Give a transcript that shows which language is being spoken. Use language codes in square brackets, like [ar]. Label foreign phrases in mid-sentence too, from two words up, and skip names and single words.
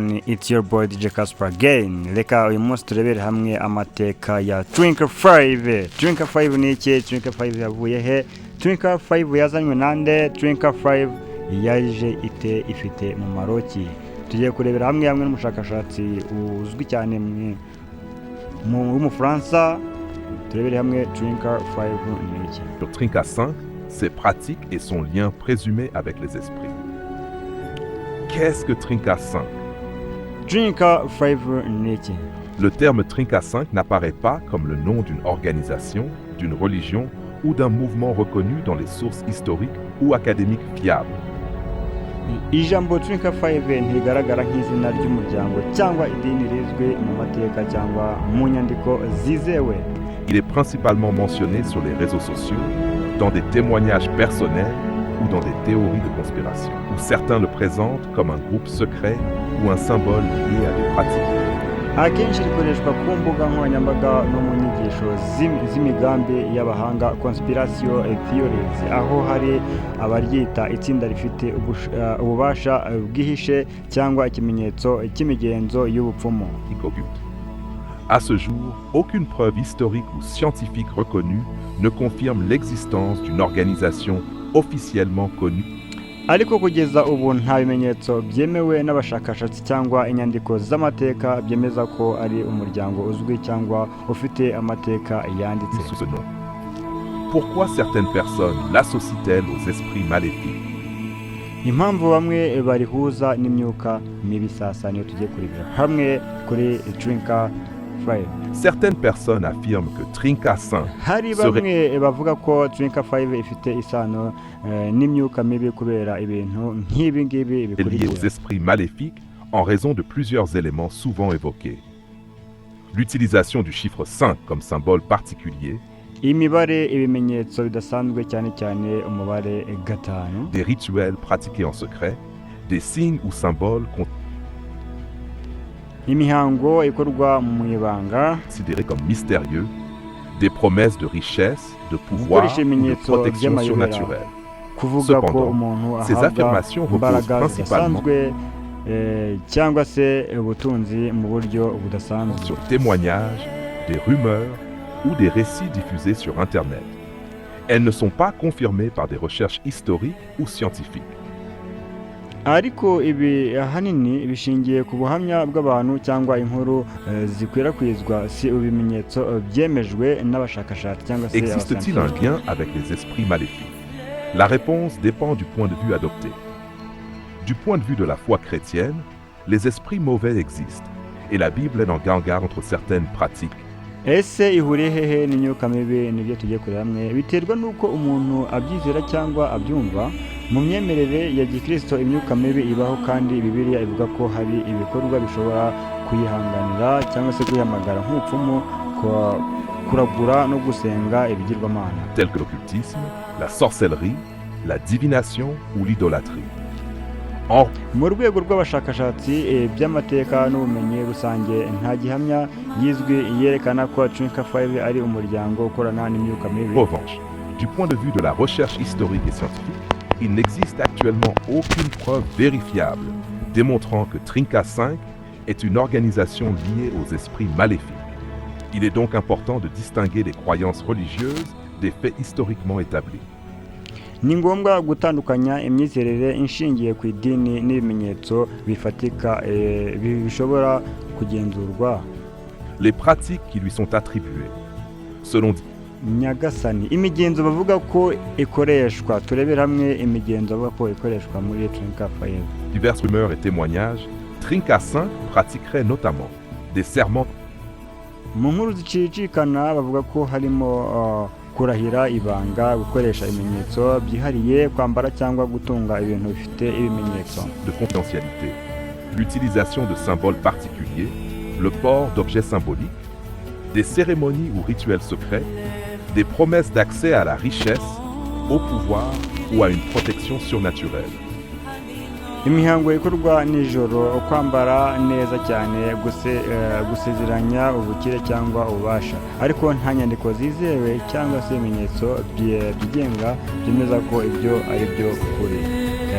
[en] everyone, it's your boy DJ Casper again. [rw] Reka uyu munsi turebere hamwe amateka ya Twinkle 5. Twinkle 5 ni iki? Twinkle 5 yavuye he? Twinkle 5 yazanywe nande? Twinkle 5 yaje ifite mu maroki. Tugiye kurebera hamwe n'umushakashatsi uzwi cyane mu Fransa. Turebere hamwe Twinkle 5 ni iki. [fr] Le Trinca 5, ses pratiques et son lien présumé avec les esprits. Qu'est-ce que Trinca 5? [rw] Twinkle 5 ni iki? [fr] Le terme Trinca 5 n'apparaît pas comme le nom d'une organisation, d'une religion ou d'un mouvement reconnu dans les sources historiques ou académiques fiables. [rw] Ijambo Twinkle 5 ntigaragara nk'izina ry'umuryango cyangwa idini rizwi mu mateka cyangwa mu nyandiko zizewe. [fr] Il est principalement mentionné sur les réseaux sociaux, dans des témoignages personnels ou dans des théories de conspiration, où certains le présentent comme un groupe secret ou un symbole lié à des pratiques. [rw] Akenshi rikoreshwa ku mbuga nkoranyambaga no mu nyigisho z'imigambi y'abahanga [fr] conspiration theories, [rw] aho hari abaryita itsinda rifite ububasha bwihishe cyangwa ikimenyetso cy'imigenzo y'ubupfumu. [fr] À ce jour, aucune preuve historique ou scientifique reconnue ne confirme l'existence d'une organisation officiellement connue. [rw] Ariko kugeza ubu nta bimenyetso byemewe n'abashakashatsi cyangwa inyandiko z'amateka byemeza ko ari umuryango uzwi cyangwa ufite amateka yanditse. [fr] Sous ce nom. Pourquoi certaines personnes l'associent-elles aux esprits maléfiques? [rw] Impamvu bamwe barihuza n'imyuka mibi sasa niyo tugiye kuribira hamwe kuri Twinkle 5. [fr] Certaines personnes affirment que Trinca 5 [rw] hari bamwe bavuga ko Twinkle 5 ifite isano n'imyuka mibi kubera ibintu nk'ibi ngibi [fr] est lié aux esprits maléfiques en raison de plusieurs éléments souvent évoqués. L'utilisation du chiffre 5 comme symbole particulier, [rw] imibare ibimenyetso bidasanzwe cyane cyane umubare 5, [fr] des rituels pratiqués en secret, des signes ou symboles [rw] imihango ikorwa mu ibanga [fr] considérés comme mystérieux, des promesses de richesse, de pouvoir ou de protection surnaturelle. Cependant, ces affirmations reposent principalement [rw] cyangwa se ubutunzi mu buryo budasanzwe [fr] sur témoignages, des rumeurs ou des récits diffusés sur Internet. Elles ne sont pas confirmées par des recherches historiques ou scientifiques. [rw] Ariko ibi ahanini bishingiye ku buhamya bw'abantu cyangwa inkuru zikwirakwizwa si ibimenyetso byemejwe n'abashakashatsi cyangwa se. [fr] Existe-t-il un lien avec les esprits maléfiques? La réponse dépend du point de vue adopté. Du point de vue de la foi chrétienne, les esprits mauvais existent et la Bible est en garde entre certaines pratiques. [rw] Ese ihuriye hehe n'imyuka mibi nibyo tugiye kureba hamwe biterwa nuko umuntu abyizera cyangwa abyumva. Mu myemerere ya Gikristo imyuka mibi ibaho kandi Bibiliya ivuga ko hari ibikorwa bishobora kuyihanganira cyangwa se kuyihamagara nk'upfumu, kuragura no gusenga ibigirwamana. [fr] Tel que l'occultisme, la sorcellerie, la divination ou l'idolâtrie. [rw] Mu rwego rw'abashakashatsi by'amateka n'ubumenyi rusange nta gihamya yizwe yerekana ko Twinkle 5 ari umuryango ukorana n'imyuka mibi. [fr] En revanche, du point de vue de la recherche historique et scientifique, il n'existe actuellement aucune preuve vérifiable démontrant que Trinca 5 est une organisation liée aux esprits maléfiques. Il est donc important de distinguer les croyances religieuses des faits historiquement établis. [rw] Ni ngombwa gutandukanya imyizerere inshingiye ku idini n'ibimenyetso bifatika bishobora kugenzurwa. [fr] Les pratiques qui lui sont attribuées, selon [rw] Nyagasani, imigenzo bavuga ko ikoreshwa, turebera hamwe imigenzo bavuga ko ikoreshwa muri Twinkle 5. [fr] Diverses rumeurs et témoignages, Trinca 5 pratiquerait notamment des serments. [rw] Mu nkuru zicicikana bavuga ko harimo kurahira ibanga, gukoresha ibimenyetso byihariye, kwambara cyangwa gutunga ibintu bifite ibimenyetso. [fr] De confidentialité, l'utilisation de symboles particuliers, le port d'objets symboliques, des cérémonies ou rituels secrets, des promesses d'accès à la richesse, au pouvoir ou à une protection surnaturelle. [rw] Imihango ikorwa nijoro, kwambara neza cyane, gusezeranya ubukire cyangwa ububasha, ariko nta nyandiko zizewe cyangwa se ibimenyetso byigenga byemeza ko ibyo ari byo kuri.